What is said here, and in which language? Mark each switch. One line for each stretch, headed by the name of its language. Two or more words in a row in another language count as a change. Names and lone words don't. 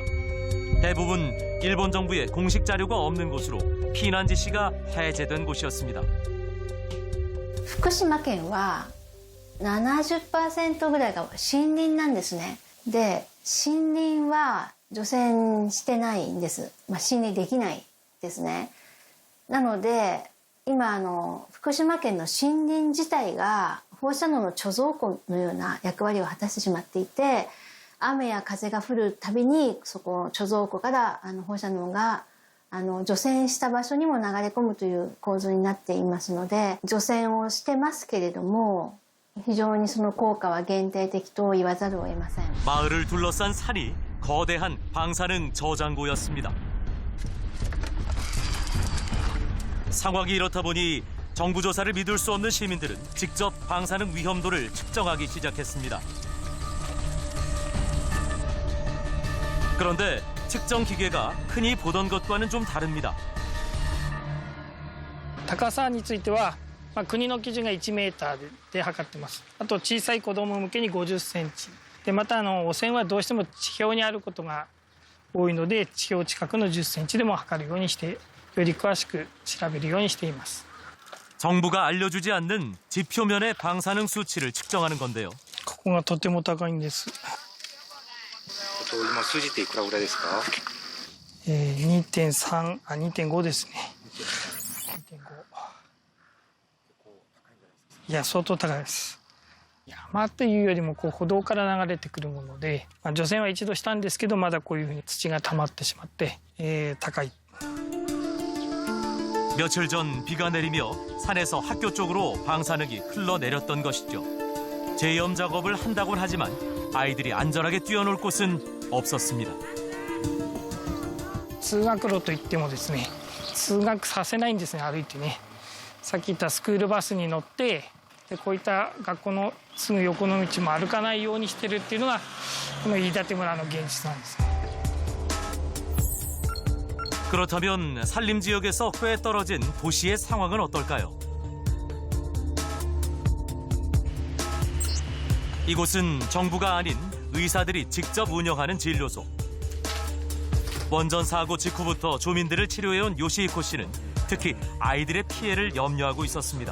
Korean: 대부분 일본 정부의 공식 자료가 없는 곳으로 피난 지시가 해제된 곳이었습니다.
Japanese: 福島県は 70% ぐらいが森林なんですね。で、森林は除染してないんです。森林できないですね。なので、今福島県の森林自体が放射能の貯蔵庫のような役割を果たしてしまっていて、雨や風が降るたびにそこ貯蔵庫から放射能が除染した場所にも流れ込むという構造になっていますので、除染をしてますけれども、非常にその効果は限定的と言わざるを得ません。
Korean: 마을을 둘러싼 산이 거대한 방사능 저장고였습니다. 상황이 이렇다 보니 정부 조사를 믿을 수 없는 시민들은 직접 방사능 위험도를 측정하기 시작했습니다. 그런데 측정 기계가 흔히 보던 것과는 좀 다릅니다.
Japanese: 高さについては、国の基準が1メーターで測ってます。あと小さい子供向けに50センチ。でまた汚染はどうしても地表にあることが多いので、地表近くの10センチでも測るようにして、より詳しく調べるようにしています。
Korean: 정부가 알려주지 않는 지표면의 방사능 수치를 측정하는 건데요.
Japanese: ここがとても高いんです。今数字っていくらぐらいですか？2.3、2.5ですね。2.5。いや、相当高いです。山というよりも歩道から流れてくるもので、除染は一度したんですけど、まだこういうふうに土が溜まってしまって、高い。
Korean: 며칠 전 비가 내리며 산에서 학교 쪽으로 방사능이 흘러내렸던 것이죠. 제염 작업을 한다곤 하지만 아이들이 안전하게 뛰어놀 곳은 없었습니다.
Japanese: 通学路といってもですね、通学させないんですね、歩いてね。さっき言ったスクールバスに乗って、でこういった学校のすぐ横の道も歩かないようにしてるっていうのがこの飯舘村の現実なんですね。
Korean: 그렇다면 산림 지역에서 꽤 떨어진 도시의 상황은 어떨까요? 이곳은 정부가 아닌 의사들이 직접 운영하는 진료소. 원전 사고 직후부터 조민들을 치료해온 요시히코 씨는 특히 아이들의 피해를 염려하고 있었습니다.